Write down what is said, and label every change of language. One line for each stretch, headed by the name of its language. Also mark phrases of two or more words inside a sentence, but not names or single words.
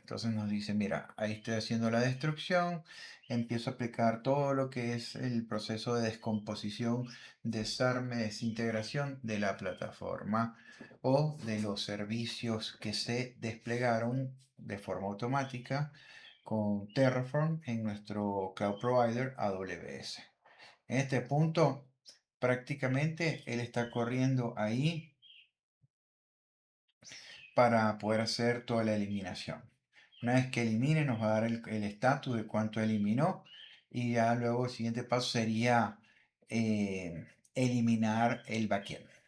Spanish: Entonces nos dice, mira, ahí estoy haciendo la destrucción, empiezo a aplicar todo lo que es el proceso de descomposición, desarme, desintegración de la plataforma o de los servicios que se desplegaron de forma automática con Terraform en nuestro
English: cloud provider
Spanish: AWS. En este punto, prácticamente él está corriendo ahí para poder hacer toda la eliminación. Una vez que elimine, nos va a dar el estatus de cuánto eliminó y ya luego el siguiente paso sería eliminar el backend.